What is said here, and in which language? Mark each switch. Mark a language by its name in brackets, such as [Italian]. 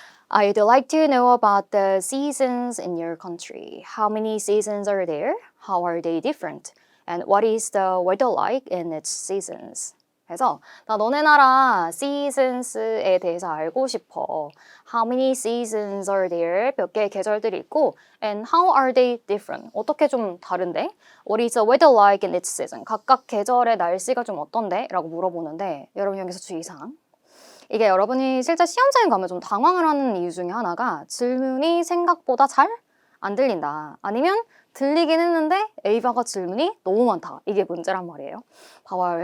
[English] I'd like to know about the seasons in your country. How many seasons are there? How are they different? And what is the weather like in its seasons? [Korean] 그래서 나 너네 나라 seasons에 대해서 알고 싶어. [English] How many seasons are there? [Korean] 몇 개의 계절들이 있고 [English] and how are they different? [Korean] 어떻게 좀 다른데? [English] What is the weather like in its season? [Korean] 각각 계절의 날씨가 좀 어떤데? 라고 물어보는데 여러분 여기서 주의사항 이게 여러분이 실제 시험장에 가면 좀 당황을 하는 이유 중에 하나가 질문이 생각보다 잘 안 들린다. 아니면 들리긴 했는데 A바가 질문이 너무 많다. 이게 문제란 말이에요. 봐봐요.